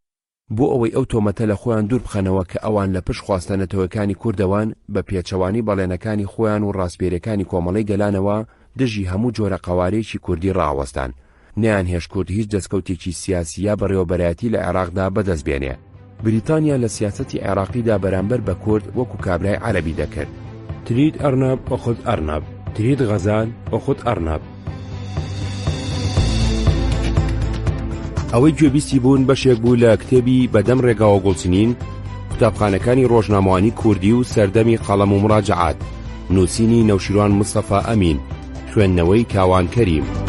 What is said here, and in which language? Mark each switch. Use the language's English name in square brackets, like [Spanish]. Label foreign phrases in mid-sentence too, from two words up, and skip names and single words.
[Central Kurdish] بۆ ئەوەی ئەو تۆمەتە لە خۆیان دوور بخەنەوە کە ئەوان لە پشت خواستەنەتەوەکانی کوردەوان بە پێچەوانی بەڵێنەکانی خۆیان و ڕاستپێرەکانی کۆمەڵەی گەلانەوە دژی هەموو جۆرە قەوارێکی کوردی ڕاوەستان. نیان هێش کورد هیچ دەستکەوتێکی سیاسی یا بەڕێوەبەرایەتی لە عێراقدا بەدەست بێنێ. بریتانیا لە سیاسەتی عێراقیدا بەرامبەر بە کورد وەکو کابرای عەرەبی دەکرد. [Arabic] تريد أرنب أخذ أرنب، تريد غزال أخذ أرنب. [Central Kurdish] ئەوەی گوێبیستی بوون بەشێک بوو لە کتێبی بەدەم ڕێگاوە گوڵچنین قوتابخانەکانی ڕۆژنامەوانی کوردی و سەردەمی قەڵەم و مراجعات، نووسینی نەوشیروان مستەفا ئەمین، خوێندنەوەی کاوان کەریم.